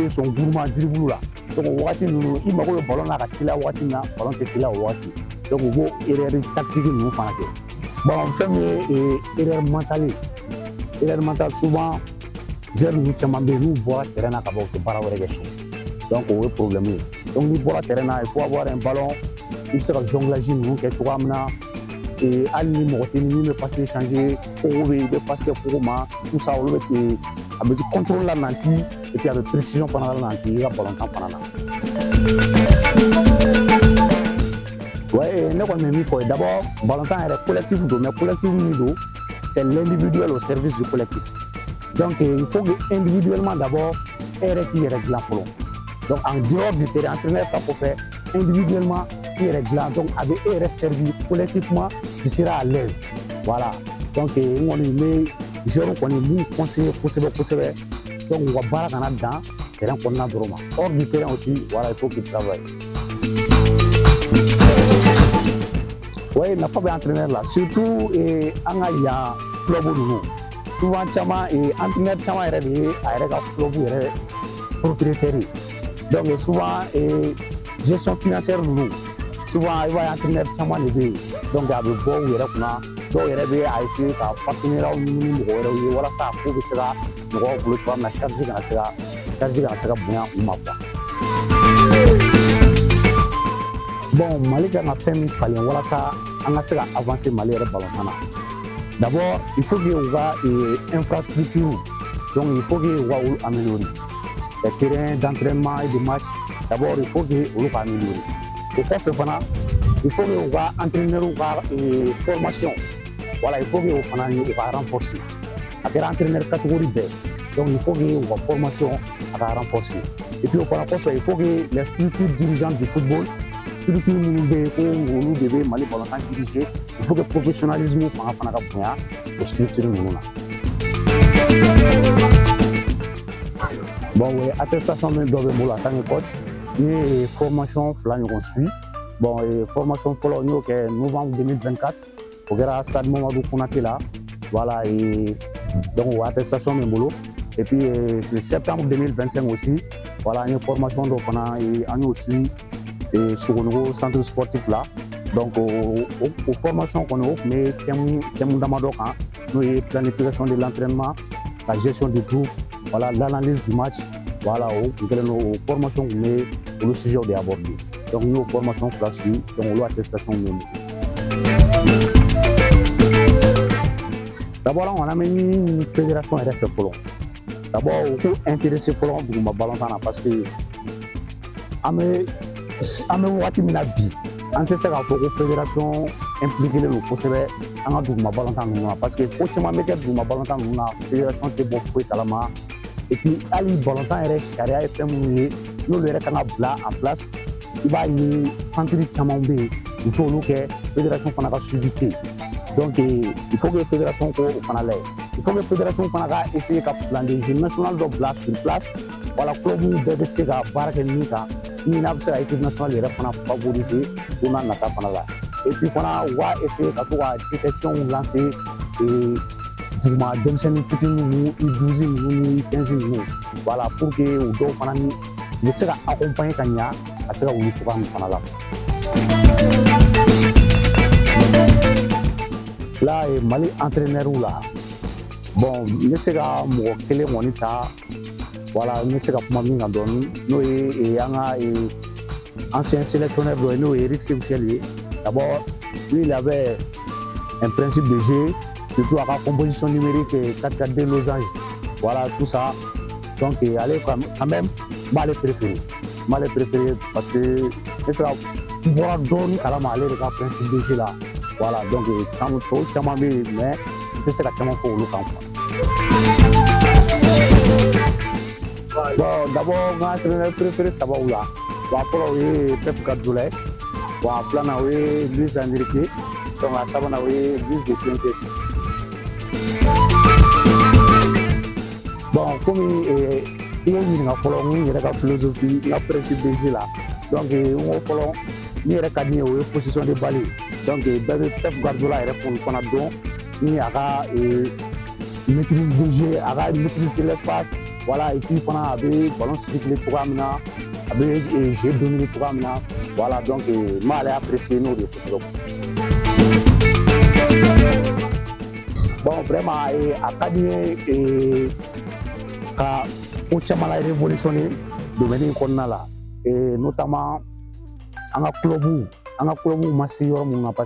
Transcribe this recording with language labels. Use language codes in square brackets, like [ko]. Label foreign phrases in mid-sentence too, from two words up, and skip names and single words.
[bm] bɛ sɔn gourmand dribble la donc o wagati ninnu i mago bɛ ballon na ka teliya wagati min na ballon tɛ teliya o wagati donc u b'o [fr] erreur tactique [bm] ninnu fana kɛ bon fɛn min ye [fr] erreur mentale souvent joueur [bm] ninnu caman bɛ yen n'u bɔra terrain na ka ban u tɛ baara wɛrɛ kɛ so donc o ye problème ye donc n'i bɔra terrain na [fr] il faut avoir un ballon [bm] i bɛ se ka jonglage ninnu kɛ cogoya min na hali ni mɔgɔ tɛ min bɛ [fr] passe échanger [bm] kogo bɛ yen i bɛ passe kɛ kogo ma [fr] tout ça [bm] olu bɛ a bɛ contrôle la nanti [fr] et puis [bm] a bɛ précision fana la nanti i ka ballon tan fana na. Ouais, ne kɔni bɛ min fɔ d'abord ballon tan yɛrɛ collectif don [fr] mais collectif [bm] min don [fr] c'est l'individuel au service du collectif donc il faut que individuellement d'abord [bm] e yɛrɛ k'i yɛrɛ dilan fɔlɔ donc [fr] en dehors du terrain entraîneur [bm] ta kɔfɛ individuellement i yɛrɛ dilan donc a bɛ e yɛrɛ [fr] servir collectivement tu seras à l'aise voilà donc [bm] n kɔni bɛ joueur kɔni b'u conseiller kosɛbɛ donc u ka baara kana dan terrain kɔnɔna dɔrɔn ma [fr] hors du terrain aussi voilà il faut qu'il travaille. [bm] Oui, nafa bɛ entraîneur la surtout an ka yan club ninnu souvent caman entraîneur caman yɛrɛ de ye a yɛrɛ ka club yɛrɛ propriétaire ye donc souvent [fr] gestion financière [bm] ninnu souvent i b'a ye entraîneur caman de bɛ yen donc a bɛ bɔ u yɛrɛ kunna dɔw yɛrɛ bɛ a essayer ka partenaire ɲini mɔgɔ wɛrɛw ye walasa a ko bɛ se ka mɔgɔw bolo cogoya min na charge kana se ka bonya u ma quoi. Bon Mali kan ka fɛn min falen walasa an ka se ka avancer Mali yɛrɛ ballontan na [fr] d'abord il faut que [bm] u ka [fr] infrastructure donc il faut que [bm] u ka olu [fr] améliorer les terrains d'entraînement et de match d'abord il faut que [bm] olu ka améliorer o kɔfɛ fana [fr] il faut que [bm] u ka entraîneur ka [fr] formation voilà il faut que [bm] u fana u ka renforcer a kɛra entraîneur catégorie bɛɛ [fr] donc il faut que [bm] u ka formation a ka renforcer [fr] et puis [bm] o fana kɔfɛ [fr] il faut que les structures dirigeantes du football structure [bm] minnu bɛ yen ko olu de bɛ Mali ballontan [fr] diriger il faut que professionnalisme [bm] fanga fana ka bonya o structure ninnu na. [fr] Bon oui attestation [bm] min dɔ bɛ n bolo [fr] en tant que coach [bm] n ye formation fila ɲɔgɔn [fr] suit bon formation [bm] fɔlɔ n y'o kɛ novembre 2024 o kɛra stade Mamadou Konaté la [fr] voilà donc [bm] o attestation bɛ n bolo [fr] et puis septembre 2025 aussi voilà [bm] n ye formation dɔ fana an y'o suit Sogonogo [fr] centre sportif là donc [bm] o formation kɔni o tun bɛ thème damadɔ kan n'o ye [fr] planification de l'entraînement la gestion du groupe voilà l'analyse du match voilà [bm] o tun kɛlen don o formation tun bɛ olu [fr] sujet de aborder donc [bm] n y'o formation fila suit donc olu attestation bɛ n bolo. D'abord an kɔni an bɛ ɲini fédération yɛrɛ fɛ fɔlɔ d'abord u k'u intéresser fɔlɔ duguma ballontan na [fr] parce que [bm] an bɛ wagati min na bi an tɛ se k'a fɔ ko [fr] fédération impliqué [bm] len don kosɛbɛ an ka duguma balontan ninnu na [fr] parce que [bm] ko caman bɛ kɛ duguma balontan ninnu na fédération tɛ bɔ foyi kalama [fr] et puis [bm] hali balontan yɛrɛ sariya ye fɛn minnu ye n'olu yɛrɛ kan ka bila [fr] en place [bm] i b'a ye centre caman bɛ yen u t'olu kɛ fédération fana ka suivi tɛ yen [fr] donc il faut que fédération [bm] ko o fana lajɛ [fr] il faut que fédération [bm] fana ka essayer ka [fr] plan de jeu national [bm] dɔ bila [fr] sur place [bm] wala club bɛɛ bɛ se ka baara kɛ min kan min n'a bɛ se ka [fr] équipe nationale [bm] yɛrɛ fana favoriser don n'a nata fana la [fr] et puis [bm] fana u b'a essayer ka to ka [fr] détection lancer [bm] duguma denmisɛnnin fitinin ninnu i12 ninnu ni i15 ninnu [fr] voilà pour que [bm] u dɔw fana ni u bɛ se ka accompagner ka ɲa ka se ka wuli cogoya min fana la. Là Mali entraîneur la bon n bɛ se ka mɔgɔ kelen kɔni ta voilà n bɛ se ka kuma min kan dɔɔni n'o ye an ka ancien sélectionneur dɔ ye n'o ye Eric Sebuchel ye [fr] d'abord lui il avait un principe de jeu surtout à la composition numérique 4-4-2 losange voilà tout ça donc allez quand même m'allez préférer parce que c'est ça [bm] bɔra dɔɔni kalama ale de ka [fr] principe de jeu la voilà donc [bm] caman bɛ yen [fr] mais [bm] n tɛ se ka caman fɔ olu kan [fr] quoi. [bm] Bon d'abord n ka [fr] entraîneur préféré [bm] sababu la bon a fɔlɔ o ye Pep Guardiola ye bon a filanan o ye Luis Enrique donc a sabanan o ye Luis de Fuentes. Bon komi i ye ɲininka fɔlɔ n yɛrɛ ka philosophie n ka [fr] principe de jeu [bm] la donc n ko fɔlɔ min yɛrɛ ka di n ye o ye [fr] position de balle donc [bm] bɛɛ bɛ Pep Guardiola yɛrɛ fana dɔn ni a ka [fr] maîtrise de jeu [bm] a ka [fr] maîtrise de l'espace voilà et puis [bm] fana a bɛ [fr] ballon circuler [bm] cogoya min na a bɛ [fr] jeu dominer [bm] cogoya min na [fr] voilà donc [bm] n b'ale apprécier n'o de ye kosɛbɛ kosɛbɛ. Bon vraiment a ka di n ye ka ko caman la [fr] révolutionner domaine [bm] in kɔnɔna la notamment an ka club ma se yɔrɔ mun na parce